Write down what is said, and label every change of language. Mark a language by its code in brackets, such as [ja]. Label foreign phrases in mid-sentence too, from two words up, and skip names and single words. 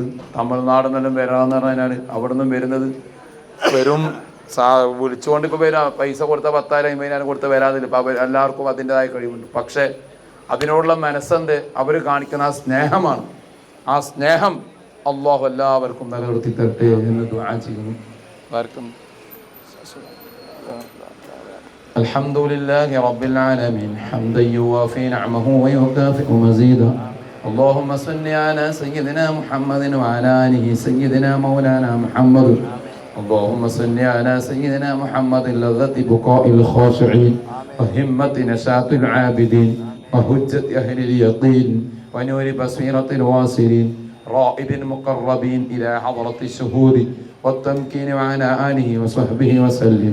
[ml] തമിഴ്നാട് നിന്നും വരാമെന്ന് പറഞ്ഞാൽ അവിടെ നിന്നും വരുന്നത് വെറും വിളിച്ചുകൊണ്ട് ഇപ്പോൾ വരാം. പൈസ കൊടുത്ത 10,000 50,000 കൊടുത്ത് വരാതില്ല. ഇപ്പോൾ എല്ലാവർക്കും അതിൻ്റെതായ കഴിവുണ്ട്. പക്ഷേ അതിനോടുള്ള മനസ്സെന്ത് അവർ കാണിക്കുന്ന ആ സ്നേഹമാണ്. ആ സ്നേഹം അല്ലാഹു എല്ലാവർക്കും നിലനിർത്തി തരട്ടെ എന്ന് ദുആ ചെയ്യുന്നു. [ar] الحمد لله رب العالمين حمدا يوافي نعمه ويكافئ مزيدا. اللهم صل على سيدنا محمد وعلى آله سيدنا مولانا محمد. اللهم صل على سيدنا محمد لذة بقاء الخاشعين وهمة نشاط العابدين وهجة أهل اليقين ونور بصيرة الواصلين رائد المقربين إلى حضرة الشهود والتمكين وعلى آله وصحبه وسلم.